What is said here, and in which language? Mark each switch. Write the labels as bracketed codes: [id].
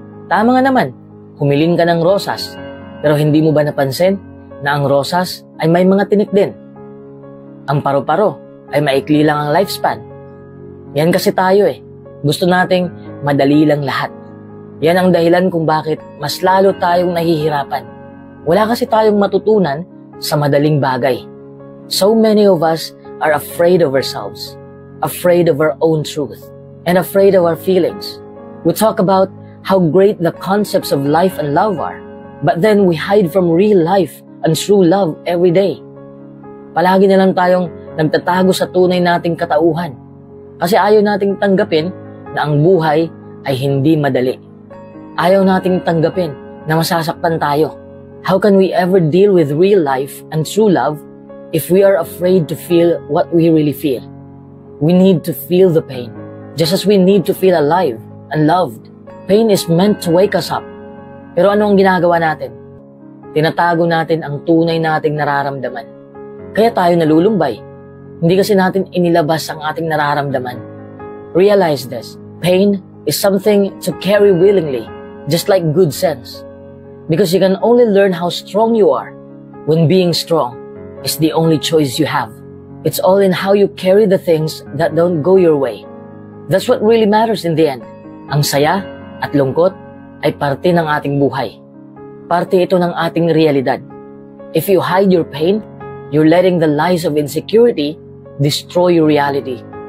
[tl] Tama nga naman, humiling ka ng rosas, pero hindi mo ba napansin na ang rosas ay may mga tinik din? Ang paru-paro ay maikli lang ang lifespan. Yan kasi tayo eh. Gusto nating madali lang lahat. Yan ang dahilan kung bakit mas lalo tayong nahihirapan. Wala kasi tayong matutunan sa madaling bagay. [en] So many of us are afraid of ourselves, afraid of our own truth, and afraid of our feelings. We talk about how great the concepts of life and love are, but then we hide from real life and true love every day. [tl] Palagi na lang tayong nagtatago sa tunay nating katauhan kasi ayaw nating tanggapin na ang buhay ay hindi madali. Ayaw nating tanggapin na masasaktan tayo. [en] How can we ever deal with real life and true love if we are afraid to feel what we really feel? We need to feel the pain, just as we need to feel alive and loved. Pain is meant to wake us up. [tl] Pero ano ang ginagawa natin? Tinatago natin ang tunay nating nararamdaman. Kaya tayo nalulumbay. Hindi kasi natin inilabas ang ating nararamdaman. [en] Realize this. Pain is something to carry willingly, just like good sense. Because you can only learn how strong you are when being strong is the only choice you have. It's all in how you carry the things that don't go your way. That's what really matters in the end. [tl] Ang saya at lungkot ay parte ng ating buhay. Parte ito ng ating realidad. [en] If you hide your pain, you're letting the lies of insecurity destroy your reality.